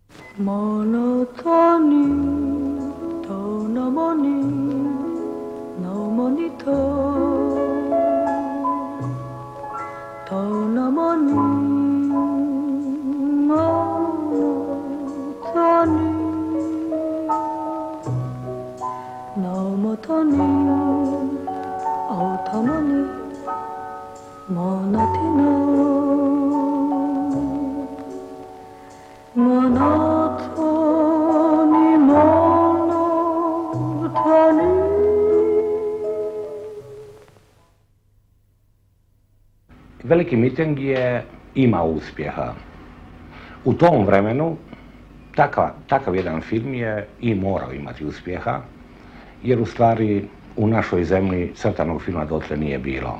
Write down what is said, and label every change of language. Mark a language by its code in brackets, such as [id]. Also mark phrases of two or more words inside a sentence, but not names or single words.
[hr] monotoni, tonomoni, nomonito, tonomoni, monotoni, nomotoni, automoni, monotino, monotoni, monotoni. Veliki miting je imao uspjeha. U tom vremenu takav jedan film je i morao imati uspjeha, jer u stvari u našoj zemlji crtanog filma dotle nije bilo.